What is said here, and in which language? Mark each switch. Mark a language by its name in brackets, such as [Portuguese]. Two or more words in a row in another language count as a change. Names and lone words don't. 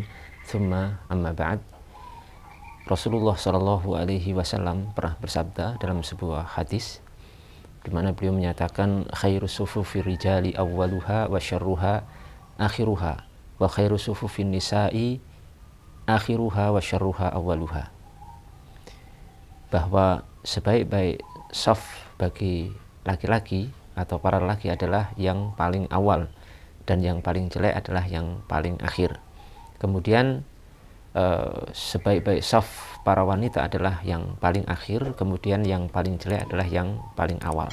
[Arabic] ثم أما بعد رسول الله صلى الله عليه وسلم [Indonesian] pernah bersabda dalam sebuah hadis di mana beliau menyatakan [Arabic] خير صفوف الرجال أولها وشرها آخرها وخير صفوف النساء آخرها وشرها أولها. [Indonesian] Bahwa sebaik-baik saf bagi laki-laki atau para lelaki adalah yang paling awal dan yang paling jelek adalah yang paling akhir. Kemudian sebaik-baik saf para wanita adalah yang paling akhir, kemudian yang paling jelek adalah yang paling awal.